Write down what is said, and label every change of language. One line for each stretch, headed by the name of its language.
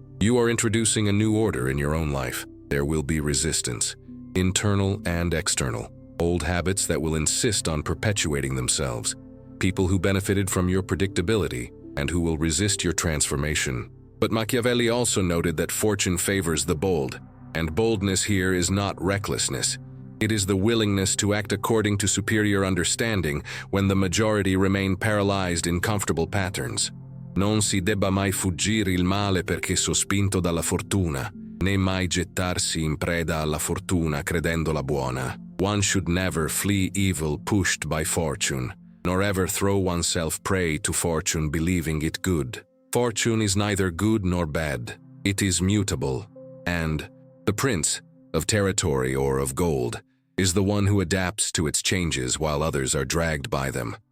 English: You are introducing a new order in your own life. There will be resistance, internal and external, old habits that will insist on perpetuating themselves, people who benefited from your predictability and who will resist your transformation. But Machiavelli also noted that fortune favors the bold, and boldness here is not recklessness. It is the willingness to act according to superior understanding when the majority remain paralyzed in comfortable patterns.
Italian: Non si debba mai fuggire il male perché sospinto dalla fortuna, né mai gettarsi in preda alla fortuna credendola buona.
English: One should never flee evil pushed by fortune, nor ever throw oneself prey to fortune believing it good. Fortune is neither good nor bad. It is mutable, and the prince of territory or of gold is the one who adapts to its changes while others are dragged by them.